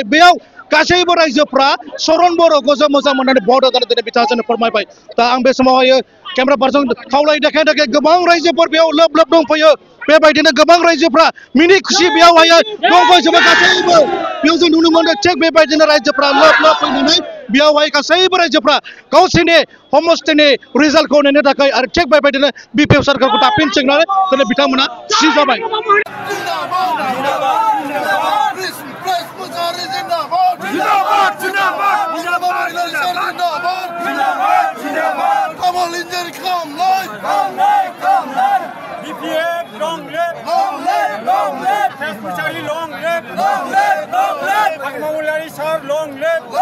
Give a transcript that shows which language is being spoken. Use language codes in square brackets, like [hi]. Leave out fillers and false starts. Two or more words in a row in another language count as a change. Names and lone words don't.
[brx] बेयाव गासैबो रायजोफ्रा सरन बर'खौ जों मोजां मोननानै भट होनानै दिनै बिथाङा जोंनो फोरमायबाय दा आं बे समावहाय [en] camera person [brx] खावलाय देखाय गोबां रायजोफोर बेयाव लोब दंफैयो बेबायदिनो गोबां रायजोफ्रा मिनि खुसि बेयावहाय दंफैजोबो गासैबो बेयाव जों नुनो मोनो थिग बेबायदिनो रायजोफ्रा लोब फैनानै बेयावहाय गासैबो रायजोफ्रा गावसोरनि हमस्टेनि रिजाल्टखौ नेनो थाखाय आरो थिग बेबायदिनो बिपिएफ सरकारखौ दाफिनजोबनानै दिनै बिथांमोना थि जाबाय [en] BPF long live, long live, long live. Long live, long live, long live, long live. Harimau Mulyadi sir, long live.